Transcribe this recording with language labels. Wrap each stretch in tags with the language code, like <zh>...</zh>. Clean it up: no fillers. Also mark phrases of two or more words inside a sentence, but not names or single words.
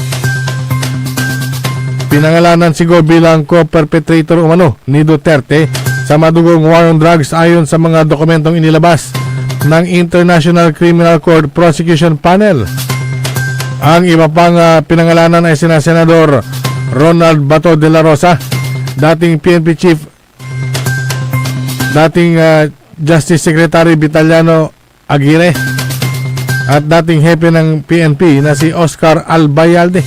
<tl>Pinangalanan si Go bilang co-perpetrator umano ni Duterte sa madugong</tl> <en>war on drugs</en> <tl>ayon sa mga dokumentong inilabas ng International Criminal Court Prosecution Panel. Ang iba pang pinangalanan ay sina Senador Ronald Bato de la Rosa, dating</tl> <en>PNP Chief,</en> <tl>dating</tl> <en>Justice Secretary</en> <tl>Vitaliano Aguirre, at dating hepe ng PNP na si Oscar Albayalde.</tl>